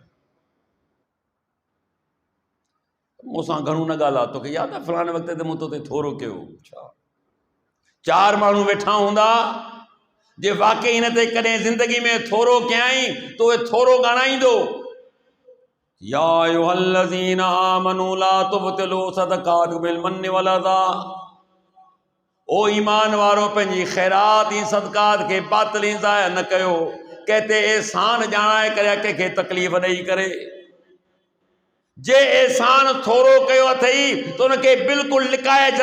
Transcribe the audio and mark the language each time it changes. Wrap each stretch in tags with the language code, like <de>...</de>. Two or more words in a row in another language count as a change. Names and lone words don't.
<sd>मूंसां घणो न ॻाल्हाए, तोखे यादि आहे फलाणे वक़्त ते मूं तोते थोरो कयो। छा 4 माण्हू वेठा हूंदा जे वाकई हिन ते कॾहिं ज़िंदगी में थोरो कयईं तो उहे थोरो ॻाणाईंदो।</sd> <ar>يا أيها الذين آمنوا لا تبطلوا صدقاتكم بالمن والأذى.</ar> <sd>ओ ईमान वारो पंहिंजी ख़ैरात ऐं सदक़ात खे बातिल ऐं ज़ाया न कयो, कंहिं ते एहसान ॼाणाए करे कंहिंखे तकलीफ़ ॾेई करे। जे एहसान थोरो कयो अथई त उनखे बिल्कुलु लिकाए छॾ।</sd>